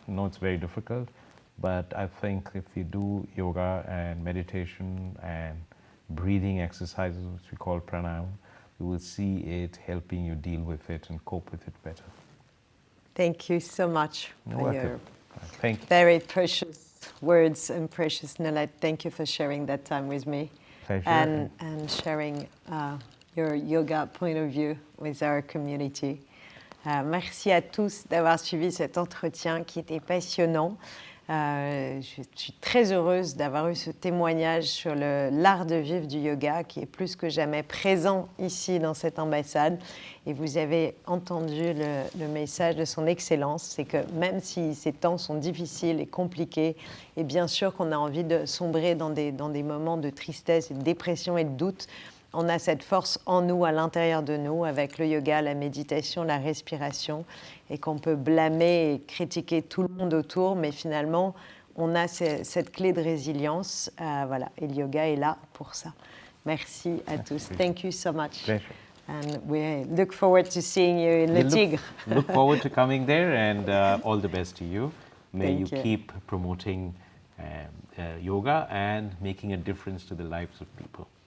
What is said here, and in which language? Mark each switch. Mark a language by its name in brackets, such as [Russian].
[English] I know it's very difficult, but I think if you do yoga and meditation and breathing exercises, which we call pranayama, you will see it helping you deal with it and cope with it better. Thank you so much for your very precious words and precious knowledge. Thank you for sharing that time with me. Pleasure. And sharing your yoga point of view with our community. [French] Merci à tous d'avoir suivi cet entretien qui était passionnant. Je suis très heureuse d'avoir eu ce témoignage sur l'art de vivre du yoga qui est plus que jamais présent ici dans cette ambassade. Et vous avez entendu le message de son excellence, c'est que même si ces temps sont difficiles et compliqués, et bien sûr qu'on a envie de sombrer dans des moments de tristesse et de dépression et de doute, on a cette force en nous, à l'intérieur de nous, avec le yoga, la méditation, la respiration, et qu'on peut blâmer et critiquer tout le monde autour, mais finalement, on a cette clé de résilience. Voilà, et le yoga est là pour ça. Merci à tous. [English] Thank you so much. Pleasure. And we look forward to seeing you in Le Tigre. Look forward to coming there, and all the best to you. May you keep promoting yoga and making a difference to the lives of people.